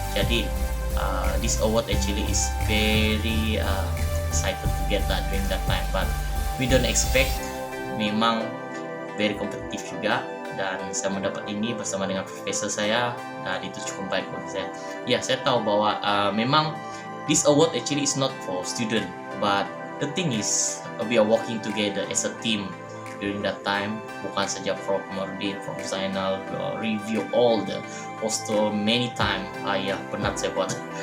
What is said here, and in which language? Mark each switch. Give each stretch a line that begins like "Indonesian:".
English: Jadi this award actually is very excited to get that during that time, but we don't expect
Malay: memang very kompetitif juga, dan saya mendapat ini bersama dengan profesor saya, dan itu cukup baik buat saya. Ya, saya tahu bahwa memang
English: this award actually is not for student, but the thing is we are working together as a team during that time.
Malay: Bukan saja Prof Nurdin, Prof Zainal
English: review all the poster many time.
Malay: Ya, penat saya buat.